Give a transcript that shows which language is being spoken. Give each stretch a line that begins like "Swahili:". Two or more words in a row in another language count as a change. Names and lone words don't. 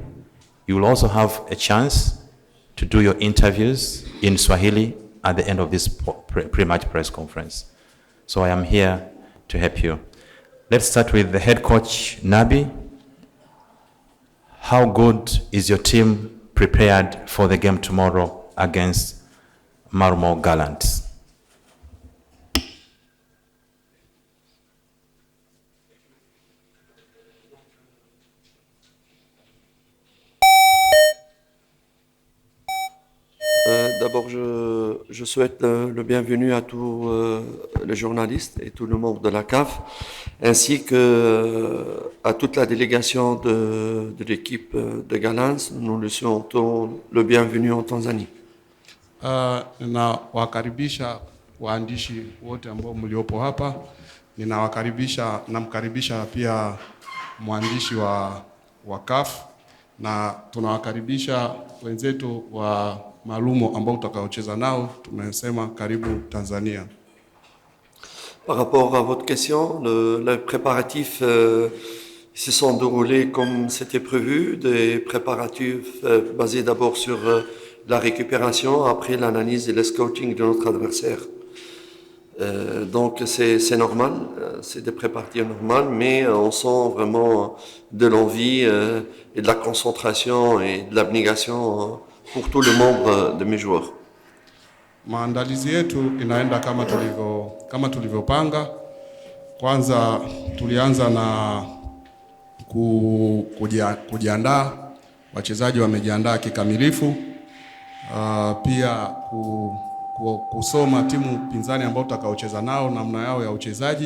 English: You will also have a chance to do your interviews in Swahili at the end of this pre-match press conference. So I am here to help you. Let's start with the head coach, Nabi. How good is your team prepared for the game tomorrow against Marmo Gallants?
French: D'abord, je souhaite le bienvenu à tous les journalistes et tous les membres de la CAF, ainsi qu'à toute la délégation de l'équipe de Gallants. Nous le souhaitons le bienvenu en Tanzanie.
Swahili: Ninawakaribisha waandishi wote ambao mliopo hapa. Namkaribisha pia mwandishi wa CAF, na tunawakaribisha wenzetu wa Malumo ambao utakaocheza nao. Tumesema karibu Tanzania.
French: Par rapport à votre question, les préparatifs se sont déroulés comme c'était prévu, des préparatifs basés d'abord sur la récupération, après l'analyse et le scouting de notre adversaire. Donc c'est normal, c'est des préparatifs normaux, mais on sent vraiment de l'envie et de la concentration et de l'abnégation pour tous les membres de mes joueurs.
Swahili: Maandalizi yetu inaenda kama tulivyopanga. Kwanza tulianza na kujiandaa, wachezaji wamejiandaa kikamilifu. Pia kusoma timu pinzani ambao tutakaocheza nao, namna yao ya uchezaji.